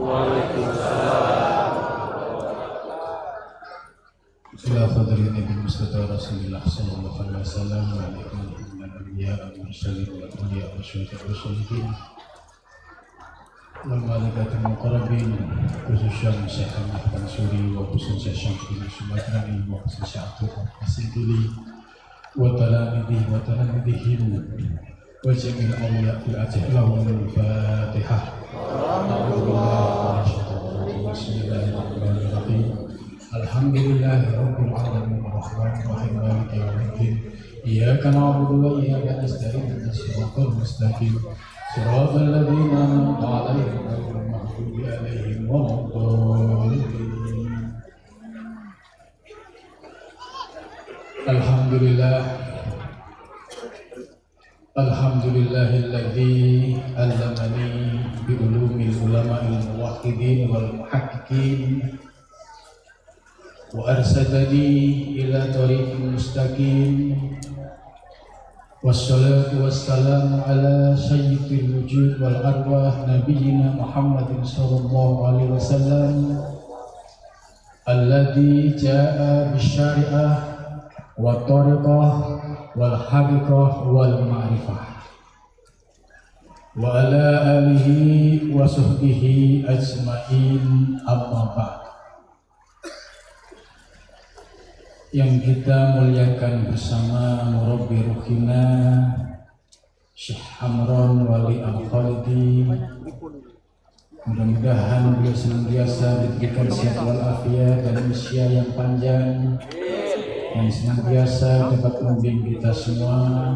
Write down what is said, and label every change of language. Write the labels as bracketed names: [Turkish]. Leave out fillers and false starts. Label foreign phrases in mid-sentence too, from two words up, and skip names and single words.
[Arabic] إلى فضل النبي المصطفى رسول الله صلى الله عليه وسلم وعليكم الأنبياء والمرسلين والأولياء والشهداء والصالحين والملائكة المقربين خصوصا Syekh Ahmad Mansuri وخصوصا Syekh Syamsuddin Sumatrani وخصوصا Syekh Abdul Qasim وتلاميذهم وجميع الأولياء في أجلهم الفاتحة. Bismillahirrahmanirrahim. الحمد لله رب العالمين الرحمن الرحيم مالك يوم الدين. إياك نعبد وإياك نستعين اهدنا الصراط المستقيم. صراط الذين أنعمت عليهم غير المغضوب عليهم ولا الضالين. الحمد لله الذي علمني بعلوم العلماء الموحدين والمحققين وأرشدني إلى طريق المستقيم. والصلاة والسلام على سيد الوجود والأرواح نبينا محمد صلى الله عليه وسلم الذي جاء بالشريعة والطريقة والحقيقة والمعرفة وعلى آله وصحبه أجمعين، أما بعد. [Indonesian] Yang kita muliakan bersama [Arabic] مربي روحنا [Indonesian] Syekh Amron Wali Al-Khalidi, mudah-mudahan beliau senantiasa diberikan sehat walafiat dan usia yang panjang, yang senantiasa dapat membimbing kita semua.